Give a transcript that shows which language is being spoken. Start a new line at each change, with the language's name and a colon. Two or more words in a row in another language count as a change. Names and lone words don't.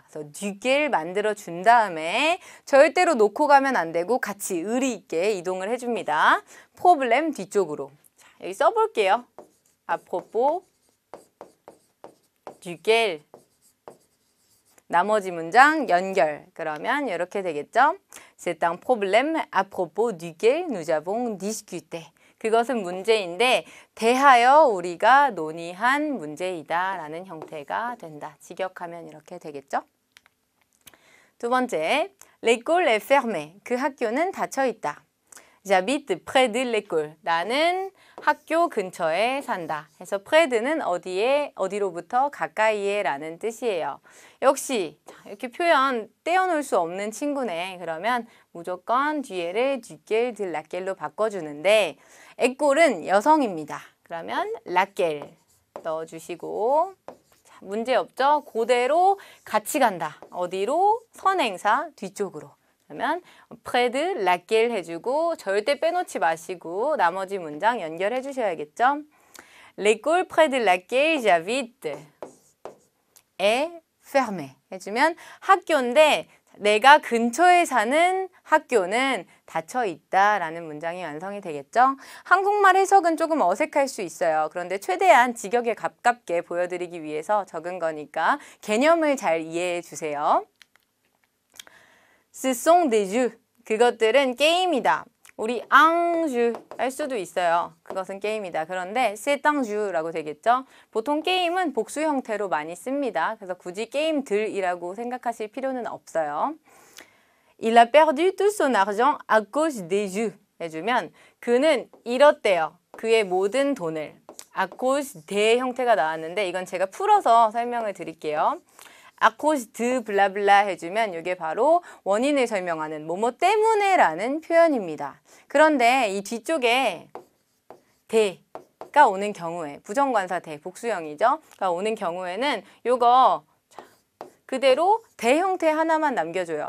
Korean: 그래서 뒤길 만들어 준 다음에 절대로 놓고 가면 안 되고 같이 의리 있게 이동을 해줍니다. 프로블렘 뒤쪽으로. 자, 여기 써볼게요.
French: à propos duquel
Korean: 나머지 문장 연결. 그러면 이렇게 되겠죠.
French: C'est un problème à propos duquel nous avons discuté.
Korean: 그것은 문제인데 대하여 우리가 논의한 문제이다 라는 형태가 된다. 직역하면 이렇게 되겠죠. 두 번째,
French: l'école est fermée.
Korean: 그 학교는 닫혀 있다.
French: J'habite près de l'école.
Korean: 나는 학교 근처에 산다. 그래서 près는 어디에, 어디로부터 가까이에 라는 뜻이에요. 역시 이렇게 표현 떼어놓을 수 없는 친구네. 그러면 무조건 뒤에를
French: duquel, de laquelle
Korean: 로 바꿔주는데 에꼴은 여성입니다. 그러면 laquelle 넣어주시고 자, 문제 없죠? 그대로 같이 간다. 어디로? 선행사 뒤쪽으로. 그러면
French: près de laquelle
Korean: 해주고 절대 빼놓지 마시고 나머지 문장 연결해 주셔야겠죠?
French: L'école près de laquelle j'habite est fermée
Korean: 해주면 학교인데 내가 근처에 사는 학교는 닫혀 있다라는 문장이 완성이 되겠죠? 한국말 해석은 조금 어색할 수 있어요. 그런데 최대한 직역에 가깝게 보여드리기 위해서 적은 거니까 개념을 잘 이해해 주세요.
French: Ce sont des jeux.
Korean: 그것들은 게임이다. 우리
French: un jeu
Korean: 할 수도 있어요. 그것은 게임이다. 그런데
French: c'est un jeu
Korean: 라고 되겠죠. 보통 게임은 복수 형태로 많이 씁니다. 그래서 굳이 게임들이라고 생각하실 필요는 없어요.
French: Il a perdu tout son argent à cause des jeux
Korean: 해주면 그는 잃었대요. 그의 모든 돈을.
French: à cause des
Korean: 형태가 나왔는데 이건 제가 풀어서 설명을 드릴게요.
French: à cause de
Korean: 블라블라 해주면 이게 바로 원인을 설명하는 뭐뭐 때문에 라는 표현입니다. 그런데 이 뒤쪽에 대가 오는 경우에 부정관사 대 복수형이죠. 가 오는 경우에는 요거 그대로 대 형태 하나만 남겨줘요.